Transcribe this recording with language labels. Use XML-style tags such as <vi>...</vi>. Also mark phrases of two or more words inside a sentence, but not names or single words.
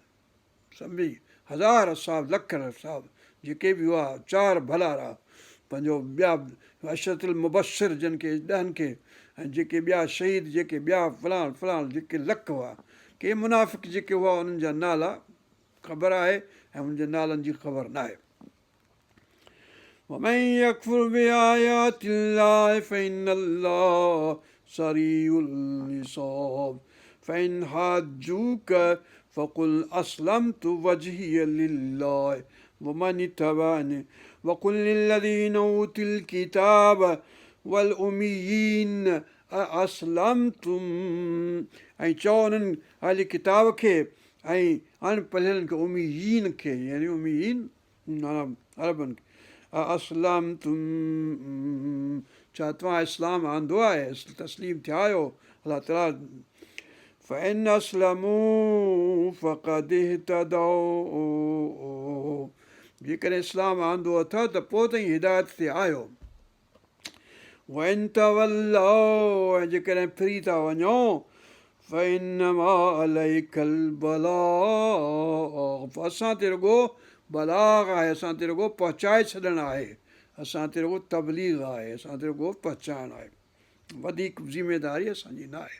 <sd>सम्झी, हज़ार असाब, लख असाब जेके बि हुआ, 4 भलारा, पंहिंजो ॿिया अशरतुल मुबशर जिन खे 10 खे, ऐं जेके ॿिया शहीद, जेके ॿिया फलाण फलाण जेके लख हुआ, के मुनाफ़िक जेके हुआ उन्हनि जा नाला ख़बर आहे ऐं उन्हनि जे नालनि जी ख़बर न आहे।</sd> <ar>ومن يكفر بآيات الله فإن الله سريع الحساب فإن حاجوك فقل أسلمت وجهي لله ومن اتبعني وقل للذين أوتوا الكتاب والأميين أأسلمتم،</ar> <sd>ऐं चओ उन्हनि अहले किताब खे ऐं अनपढ़ियलनि खे, उमीयीन खे, यानी उमीयीन अरबनि खे, असलमतुम, छा तव्हां इस्लाम आंदो आहे, तस्लीम थिया आहियो अलाह ताला।</sd> <ar>فإن أسلموا فقد اهتدوا,</ar> <sd>जेकॾहिं इस्लाम आंदो अथव त पोइ ताईं हिदायत ते आहियो।</sd> <ar>وإن تولوا,</ar> <sd>ऐं जेकॾहिं फिरी था वञो,</sd> <ar>فإنما عليك البلاغ,</ar> <sd>असां ते रुॻो बलाग़ आहे, असां ते रुॻो पहुचाए छॾणु आहे, असां ते रुॻो तबलीग आहे, असां ते रुॻो पहुचाइणु आहे, वधीक ज़िमेदारी असांजी न आहे।</sd>